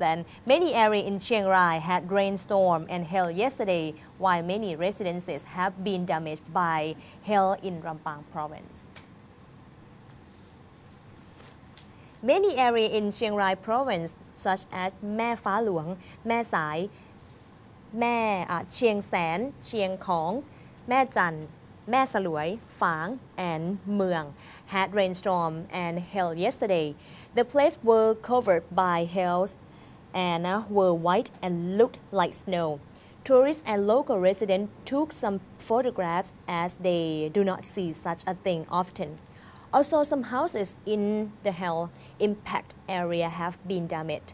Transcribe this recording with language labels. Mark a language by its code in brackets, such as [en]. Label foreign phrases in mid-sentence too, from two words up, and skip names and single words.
[en] Then many area in Chiang Rai had rainstorm and hail yesterday, while many residences have been damaged by hail in Rampang province. Many areas in Chiang Rai province, such as Mae Pha Luang, Mae Sai, Chiang San, Chiang Khong, Mae Chan, Mae Saloi, Phang, and Muang, had rainstorm and hail yesterday. The places were covered by hail and were white and looked like snow. Tourists and local residents took some photographs as they do not see such a thing often. Also, some houses in the hail impact area have been damaged.